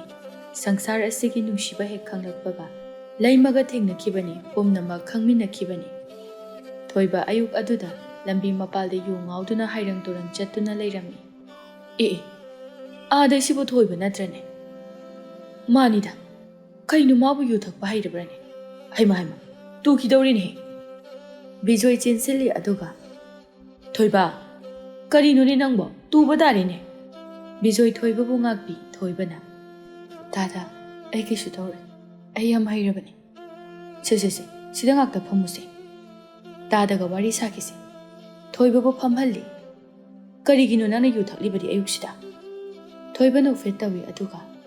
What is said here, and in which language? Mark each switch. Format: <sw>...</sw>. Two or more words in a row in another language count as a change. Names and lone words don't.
<mni>Sangsar asigi nungshiba hek khanglakpaga leimaga thengnakhibani pumnamak khangminakhibani. Thoiba ayuk aduda lambi mapalda yu ngauduna hairang turang chattuna leirami. Aadai sibu thoiba natrane. Manida, kainu mabu yu thakpa hairabrane. Haima tu kidawrini he. Bijoy chensili aduga. Thoiba, karino ni nangbo tu badari ne. Bijoy thoiba bu ngakpi thoiba na. Dada, ai kishu tawre. Ai yam hairabani. Se, sida ngakta phamuse. Dada ga wari sakisi. Thoiba bu phamhalli. Karigino nana yu thaklibadi ayuksida. Thoiba no fetawi aduga.</mni>